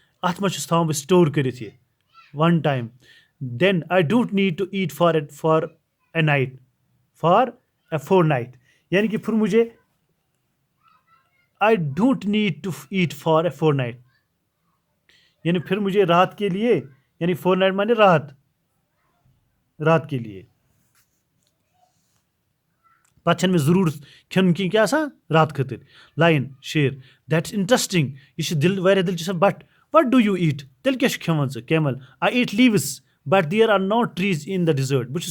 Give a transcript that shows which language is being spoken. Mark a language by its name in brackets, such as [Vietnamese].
[Kashmiri] اَتھ منٛز چھُس تھاوان بہٕ سٹور کٔرِتھ یہِ [English] one time. Then I don't need to eat for a night, for a fortnight. [Urdu] یعنی کہ پھر مجھے [English] I don't need to eat for a fortnight. [Urdu] یعنی پھر مجھے رات کے لیے یعنی fortnight مانے رات کے لیے [Kashmiri] پتہٕ چھنہٕ مےٚ ضروٗرت کھیوٚن کینٛہہ کیٛاہ آسان رات خٲطرٕ. [English] Lion شیر that's interesting. [Kashmiri] یہِ چھِ واریاہ دِلچسپ. [English] But what do you eat? [Kashmiri] تیٚلہِ کیٛاہ چھُ کھٮ۪وان ژٕ؟ [English] Camel I eat leaves but there are not trees in the desert.